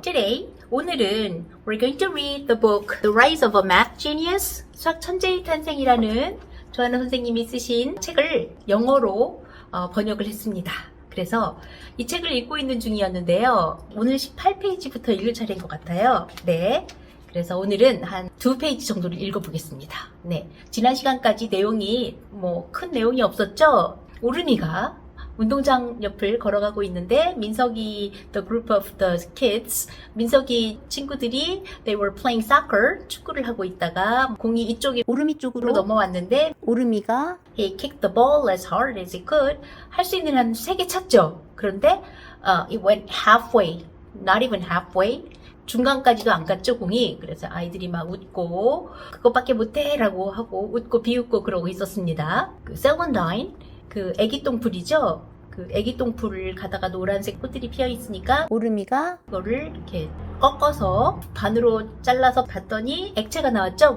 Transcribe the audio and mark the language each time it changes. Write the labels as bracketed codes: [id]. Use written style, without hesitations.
[en] Today, [ko] 오늘은 [en] we're going to read the book The Rise of a Math Genius [ko] 수학 천재의 탄생이라는 조하나 선생님이 쓰신 책을 영어로 번역을 했습니다. 그래서 이 책을 읽고 있는 중이었는데요. 오늘 18페이지부터 읽을 차례인 것 같아요. 네. 그래서 오늘은 한 2페이지 정도를 읽어보겠습니다. 네. 지난 시간까지 내용이 큰 내용이 없었죠? 오름이가 운동장 옆을 걸어가고 있는데 민석이 [en] the group of the kids [ko] 민석이 친구들이 [en] they were playing soccer [ko] 축구를 하고 있다가 공이 이쪽에 오름이 쪽으로 넘어왔는데 오름이가 [en] he kicked the ball as hard as he could [ko] 할 수 있는 한 3개 찼죠. 그런데 [en] it went halfway, not even halfway [ko] 중간까지도 안 갔죠 공이. 그래서 아이들이 막 웃고 그것밖에 못해 라고 하고 웃고 비웃고 그러고 있었습니다. 그 셀건다인 그 애기 똥풀이죠. 그 애기 똥풀을 가다가 노란색 꽃들이 피어 있으니까 오름이가 그거를 이렇게 꺾어서 반으로 잘라서 봤더니 액체가 나왔죠.